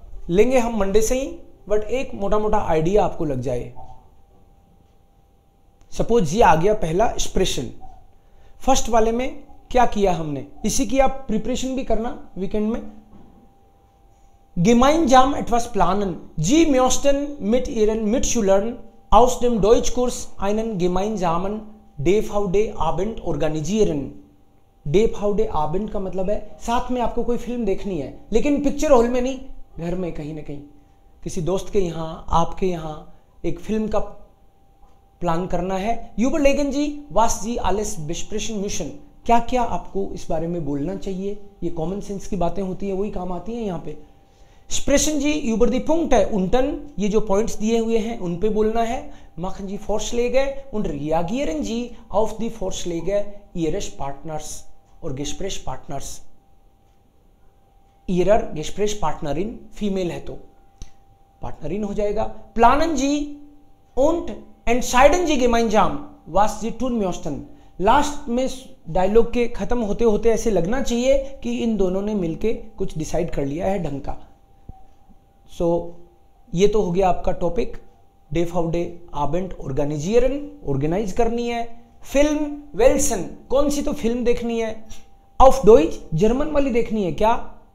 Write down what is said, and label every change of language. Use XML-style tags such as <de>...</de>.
<hi>लेंगे हम मंडे से ही, बट एक मोटा मोटा आइडिया आपको लग जाए. सपोज ये आ गया पहला एक्सप्रेशन. फर्स्ट वाले में क्या किया हमने, इसी की आप प्रिपरेशन भी करना वीकेंड में.</hi> <de>Gemeinsam etwas planen. Sie möchten mit ihren Mitschülern aus dem Deutschkurs einen gemeinsamen DVD-Abend organisieren.</de> <hi>DVD-Abend का मतलब है साथ में आपको कोई फिल्म देखनी है, लेकिन पिक्चर हॉल में नहीं, घर में कहीं ना कहीं किसी दोस्त के यहाँ, आपके यहाँ एक फिल्म का प्लान करना है.</hi> <de>Überlegen Sie, was Sie alles besprechen müssen.</de> <hi>क्या क्या आपको इस बारे में बोलना चाहिए. ये कॉमन सेंस की बातें होती हैं, वही काम आती हैं यहाँ पे.</hi> <de>Sprechen Sie über die Punkte unten,</de> <hi>ये जो पॉइंट्स दिए हुए हैं उन पे बोलना है.</hi> <de>Machen Sie Vorschläge und reagieren Sie auf die Vorschläge Ihres Partners और Gesprächspartners. Ihrer Gesprächspartnerin</de> <hi>फीमेल है तो पार्टनरिन हो जाएगा.</hi> <de>Planen Sie und entscheiden Sie gemeinsam, was Sie tun möchten.</de> <hi>Last में डायलॉग के खत्म होते होते ऐसे लगना चाहिए कि इन दोनों ने मिलके कुछ डिसाइड कर लिया है ढंग का. सो ये तो हो गया आपका टॉपिक.</hi> <de>DVD-Abend organisieren,</de> <hi>ऑर्गेनाइज करनी है. फिल्म वेल्सन, कौन सी तो फिल्म देखनी है. ऑफ डॉइच, जर्मन वाली देखनी है क्या.</hi>